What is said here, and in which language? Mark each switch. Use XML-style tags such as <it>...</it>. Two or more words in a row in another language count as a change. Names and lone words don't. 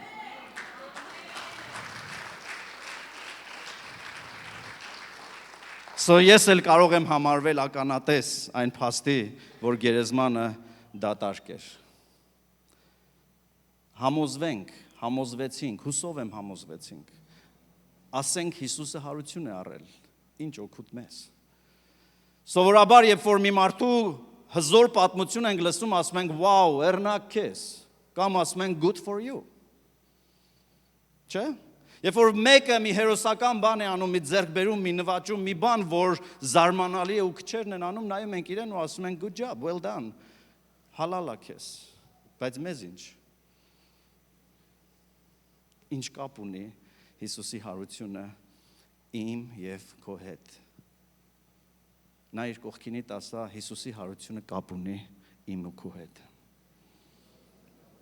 <hy>Ես էլ կարող եմ համարվել ականատես այն փաստի, որ գերեզմանը դատարկ էր։ Համոզվենք, համոզվեցինք, հուսով եմ համոզվեցինք։ Ասենք Հիսուսը հարություն է առել, ինչ օգուտ մեզ։ Սովորաբար, երբ որ մի մարդու հզոր պատմություն ենք լսում, ասում ենք, «Wow, էրնակ քեզ», կամ ասում ենք,</hy> <en>«Good for you»։</en> <hy>Չէ՞։ Երբ որ մեկը մի հերոսական բան է անում, մի ձեռքբերում, մի նվաճում, մի բան, որ զարմանալի է ու քչերն են անում, նայում ենք իրեն ու ասում ենք,</hy> <en>«Good job, well done»,</en> <hy>հալալա քեզ։ Բայց մեզ ինչ։ Ինչ կապ ունի Հիսուսի հարությունը իմ եւ քո հետ։ Նա իր կողքինի տասա Հիսուսի հարությունը կապ ունի իմ ու քո հետ։</hy>